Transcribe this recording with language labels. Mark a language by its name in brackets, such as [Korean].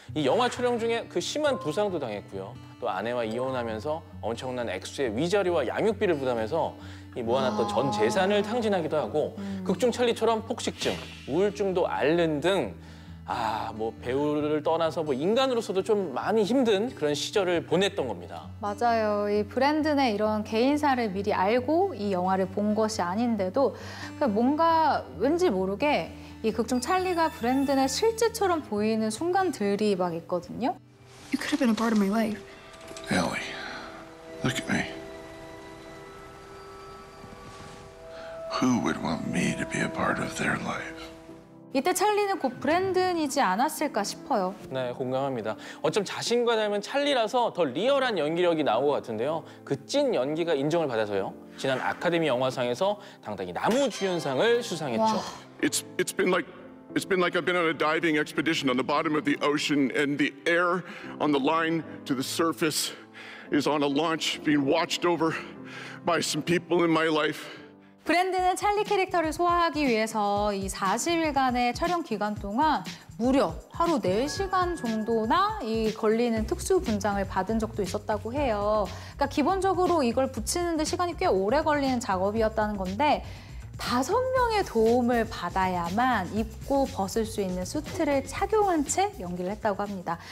[Korean] 이 영화 촬영 중에 그 심한 부상도 당했고요. 또 아내와 이혼하면서 엄청난 액수의 위자료와 양육비를 부담해서 이 모아놨던 전 재산을 탕진하기도 하고 극중 찰리처럼 폭식증, 우울증도 앓는 등 뭐 배우를 떠나서 뭐 인간으로서도 좀 많이 힘든 그런 시절을 보냈던 겁니다. 맞아요. 이 브랜든의 이런 개인사를 미리 알고 이 영화를 본 것이 아닌데도 뭔가 왠지 모르게 이 극중 찰리가 브랜든의 실제처럼 보이는 순간들이 막 있거든요. [English] You could have been a part of my life. Ellie, look at me. Who would want me to be a part of their life? [Korean] 이때 찰리는 곧 브랜든이지 않았을까 싶어요. 네, 공감합니다. 어쩜 자신과 닮은 찰리라서 더 리얼한 연기력이 나온 것 같은데요. 그 찐 연기가 인정을 받아서요. 지난 아카데미 영화상에서 당당히 남우주연상을 수상했죠. [English] It's been like I've been on a diving expedition on the bottom of the ocean, and the air on the line to the surface is on a launch being watched over by some people in my life. [Korean] 브랜든은 찰리 캐릭터를 소화하기 위해서 이 40일간의 촬영 기간 동안 무려 하루 4시간 정도나 걸리는 특수 분장을 받은 적도 있었다고 해요. 그러니까 기본적으로 이걸 붙이는 데 시간이 꽤 오래 걸리는 작업이었다는 건데 5명의 도움을 받아야만 입고 벗을 수 있는 수트를 착용한 채 연기를 했다고 합니다.